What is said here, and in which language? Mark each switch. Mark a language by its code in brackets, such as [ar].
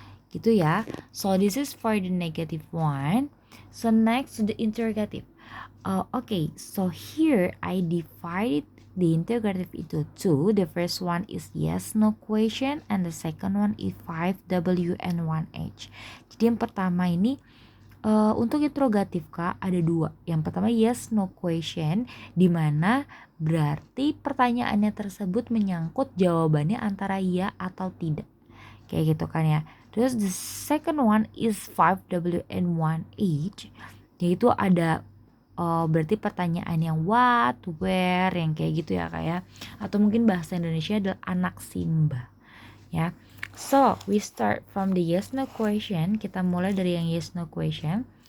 [id] Gitu ya. [en] So this is for the negative one. So next to the interrogative. Okay, so here I divide the interrogative into two. The first one is yes no question and the second one is 5W and 1H. [id] Jadi yang pertama ini untuk interrogatif Kak ada dua. Yang pertama yes no question, di mana berarti pertanyaannya tersebut menyangkut jawabannya antara ya atau tidak. Kayak gitu kan ya. Terus [en] the second one is 5W and 1H, [id] yaitu ada berarti pertanyaan yang what, where, yang kayak gitu ya Kak ya. Atau mungkin bahasa Indonesia adalah anak Simba ya. [en] So, we start from the yes no question. [id] Kita mulai dari yang yes no question.